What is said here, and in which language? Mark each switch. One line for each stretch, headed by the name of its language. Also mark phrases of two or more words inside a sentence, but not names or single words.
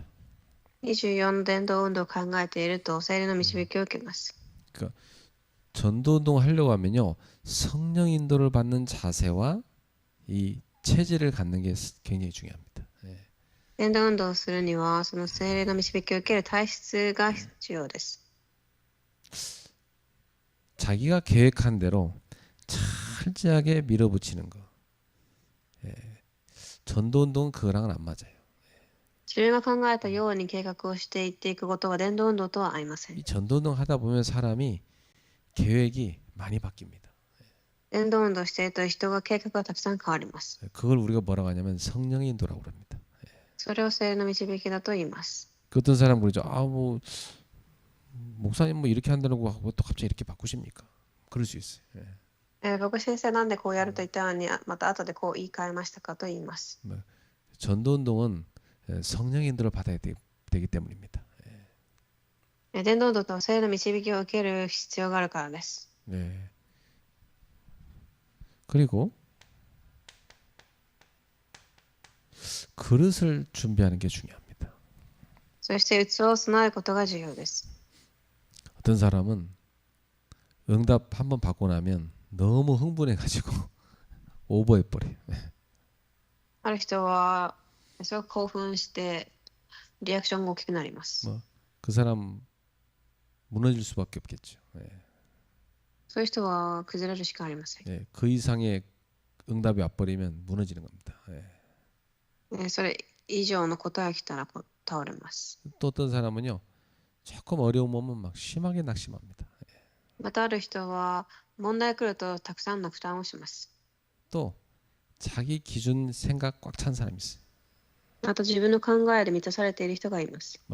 Japanese: 24 伝道運動を考えていると聖霊の導きを受けます。
Korean: 그러니까 전도 운동을 하려고 하면요 성령 인도를 받는 자세와 이 체질을 갖는 게 굉장히 중요합니다.
Japanese: 伝道運動をするにはその聖霊の導きを受ける体質が必要です。
Korean: 자기가 계획한 대로 철저하게 밀어붙이는 거. 전도 운동은 그거랑은 안 맞아요.
Japanese: 自分が考えたように計画をしていっていくことは伝道運動とは合いません。
Korean: 이 전도 운동 하다 보면 사람이 계획이 많이 바뀝니다.
Japanese: 伝道運動をしていると人が計画がたくさん変わります。
Korean: 그걸 우리가 뭐라고 하냐면 성령의 인도라고 합니다.
Japanese: それを聖霊の導きだと言います。
Korean: 그 어떤 사람 그러죠. 뭐 목사님 뭐 이렇게 한다고 하고 또 갑자기 이렇게 바꾸십니까? 그럴 수 있어요.
Japanese: 僕先生なんでこうやると言ったのにまた後でこう言い換えましたかと言います。
Korean: 전도 운동은 성령의 인도를 받아야 되기 때문입니다.
Japanese: 伝道運動と聖霊の導きを受ける必要があるからです。
Korean: 네. 그리고 그릇을 준비하는 게 중요합니다.
Japanese: そして器を備えることが重要です。
Korean: 어떤 사람은 응답 한번 받고 나면 너무 흥분해가지고 오버해버려요.
Japanese: ある人はすごく興奮してリアクションが大きくなります。
Korean: 그 사람 무너질 수밖에 없겠죠. 예.
Japanese: そういう人は崩れるしかありません。
Korean: 예. 그 이상의 응답이 와버리면 무너지는 겁니다. 예.
Japanese: それ以上の答えが来たら倒れます。
Korean: 또 어떤 사람은요, 조금 어려움 오면 막 심하게 낙심합니다.
Japanese: またある人は問題来るとたくさんの負担をします。
Korean: 또 자기 기준 생각 꽉 찬 사람이 있어요.
Japanese: あと自分の考えで満たされている人がいます。